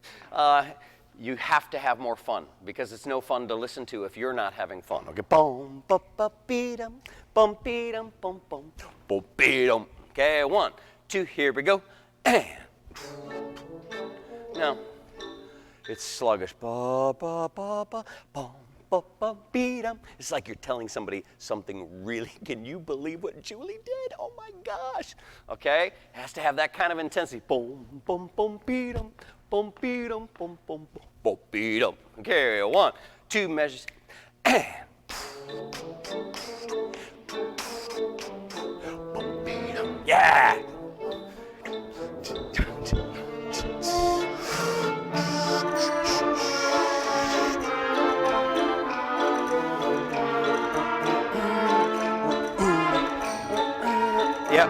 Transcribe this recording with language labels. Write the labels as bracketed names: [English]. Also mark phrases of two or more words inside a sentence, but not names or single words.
[English] you have to have more fun because it's no fun to listen to if you're not having fun. Okay, boom, ba ba beedum, bum beedum, bum bum, boom beedum. Okay, 1, 2, here we go, and now it's sluggish. Ba ba ba ba, bum ba ba beedum. It's like you're telling somebody something really. Can you believe what Julie did? Oh my gosh. Okay, it has to have that kind of intensity. Boom, boom, boom, beedum. Boom, beedum, boom, boom, boom, boom, beedum. Okay, 1, 2 measures, and boom, beedum. Yeah. Yep.